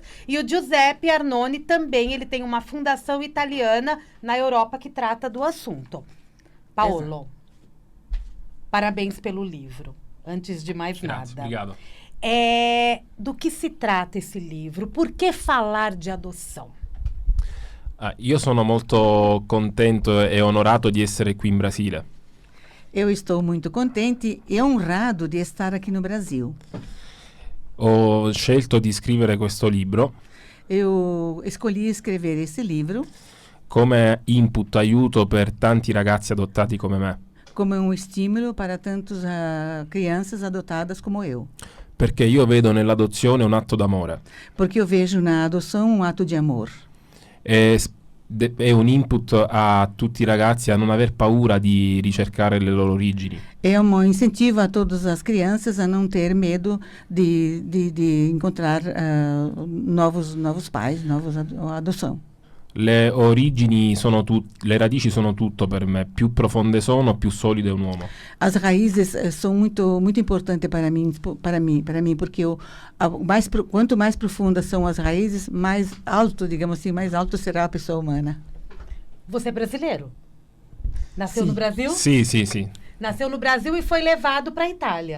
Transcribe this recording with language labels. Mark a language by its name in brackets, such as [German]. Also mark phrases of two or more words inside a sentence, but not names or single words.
[Portuguese] E o Giuseppe Arnone também, ele tem uma fundação italiana na Europa que trata do assunto. Paolo, parabéns pelo livro. Antes de mais [Italian] Grazie, [Portuguese] nada. obrigado. Do que se trata esse livro? Por que falar de adoção? [Italian] Io sono molto contento e onorato di essere qui in Brasile. [Portuguese] Eu estou muito contente e honrado de estar aqui no Brasil. [Italian] Ho scelto di scrivere questo libro [Portuguese] Eu escolhi escrever esse livro [Italian] come input, aiuto per tanti ragazzi adottati come me. [Portuguese] como um estímulo para tantas crianças adotadas como eu. [Italian] Perché io vedo nell'adozione un atto d'amore. [Portuguese] Porque eu vejo na adoção um ato de amor. [Italian] È un input a tutti i ragazzi a non aver paura di ricercare le loro origini. [Portuguese] É um incentivo a todas as crianças a não ter medo de encontrar novos pais, adoção. [Italian] Le origini sono le radici sono tutto per me. Più profonde sono, più solido è un uomo. [Portuguese] As raízes são muito importantes para mim, porque quanto mais profundas são as raízes, mais alto, digamos assim, mais alto será a pessoa humana. Você é brasileiro? Nasceu Sim. no Brasil? [Italian] Sì. [Portuguese] Nasceu no Brasil e foi levado para a Itália.